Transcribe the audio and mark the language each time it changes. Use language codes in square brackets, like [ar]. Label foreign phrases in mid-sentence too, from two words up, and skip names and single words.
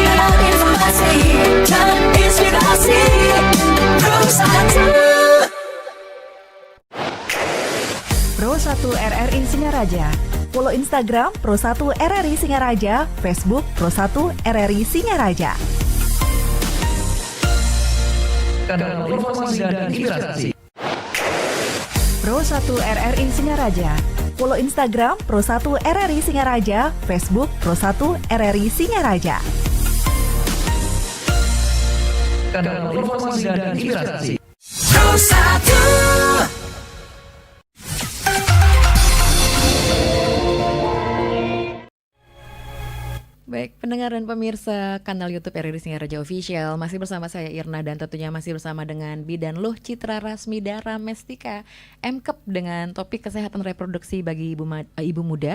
[id] dan inspirasi Pro 1. Pro 1 RRI Singaraja. Follow Instagram Pro 1 RRI Singaraja, Facebook Pro 1 RRI Singaraja. Kanal informasi dan inspirasi. Pro1 RRI Singaraja. Follow Instagram Pro1 RRI Singaraja, Facebook Pro1 RRI Singaraja. Kanal Informasi dan Inspirasi. Pro1. Baik, pendengar dan pemirsa kanal YouTube RRI Singaraja Official, masih bersama saya Irna dan tentunya masih bersama dengan Bidan Luh Citra Rasmi Dara Mestika MKEP dengan topik kesehatan reproduksi bagi ibu muda.